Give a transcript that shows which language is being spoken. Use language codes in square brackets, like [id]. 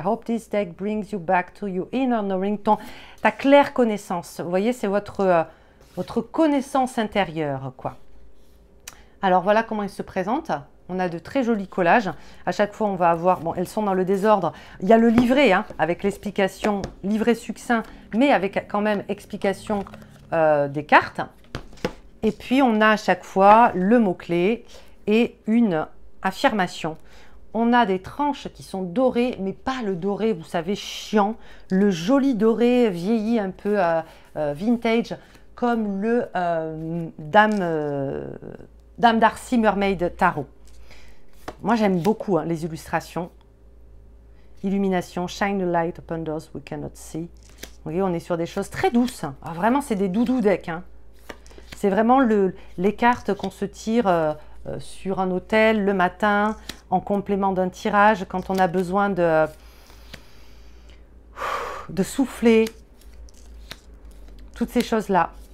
[en] I hope this deck brings you back to your inner knowing, [fr] ta claire connaissance. Vous voyez, c'est votre connaissance intérieure, quoi. Alors voilà comment il se présente. On a de très jolis collages. À chaque fois, on va avoir... Bon, elles sont dans le désordre. Il y a le livret, hein, avec l'explication, livret succinct, mais avec quand même explication des cartes. Et puis, on a à chaque fois le mot-clé et une affirmation. On a des tranches qui sont dorées, mais pas le doré, vous savez, chiant. Le joli doré vieilli, un peu vintage, comme le Dame Darcy Mermaid Tarot. Moi, j'aime beaucoup hein, les illustrations. [en] Illumination, shine the light upon those we cannot see. [fr] Vous voyez, on est sur des choses très douces. Ah, vraiment, c'est des doudou decks. Hein. C'est vraiment les cartes qu'on se tire sur un hôtel le matin, en complément d'un tirage, quand on a besoin de souffler. Toutes ces choses-là.